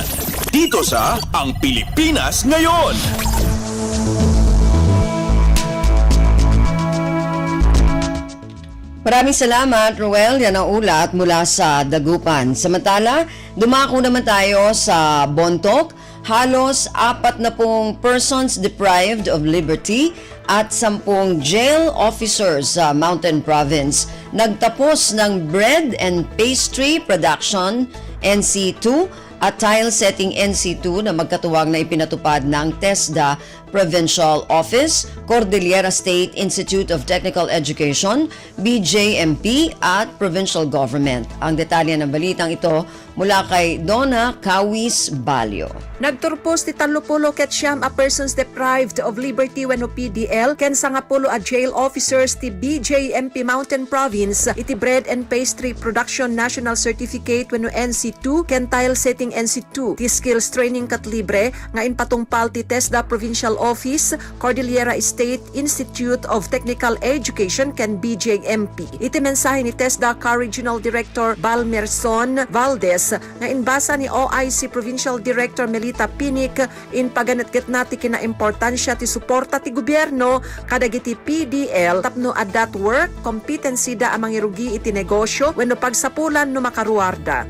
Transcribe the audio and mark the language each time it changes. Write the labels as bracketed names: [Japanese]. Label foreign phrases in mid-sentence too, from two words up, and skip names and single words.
[Filipino] Dito sa Ang Pilipinas Ngayon. Maraming salamat, Ruel. Yan ang ulat mula sa Dagupan. Samantala, dumako naman tayo sa Bontoc. Halos 40 [English] persons deprived of liberty [Filipino] at 10 [English] jail officers [Filipino] sa Mountain Province nagtapos ng [English] bread and pastry production NC2 [Filipino] at [English] tile setting NC2 [Filipino] na magkatuwang na ipinatupad ng TESDA Provincial Office, Cordillera State Institute of Technical Education, BJMP at Provincial Government. Ang detalye ng balitang ito mula kay Donna Kawis Balyo. [Iloko] Nagturpos ti 30 ket siyam a [English] persons deprived of liberty [Iloko] wenno PDL ken 10 a [English] jail officers [Iloko] ti BJMP Mountain Province iti [English] bread and pastry production national certificate [Iloko] wenno NC2 ken [English] tile setting NC2 [Iloko] ti [English] skills training [Iloko] kat libre nga inpatungpal ti TESDA Provincial Regional Office, Cordillera State Institute of Technical Education ken BJMP. Iti mensahe ni TESDA Regional Director Balmerson Valdez nga inbasa ni OIC Provincial Director Melita Pinik in paganatgit nati kina importansya ti suporta ti gobyerno kadagiti PDL tapno adat [English] work competency [Iloko] da amang irugi iti negosyo wenno pagsapulan no makaruarda.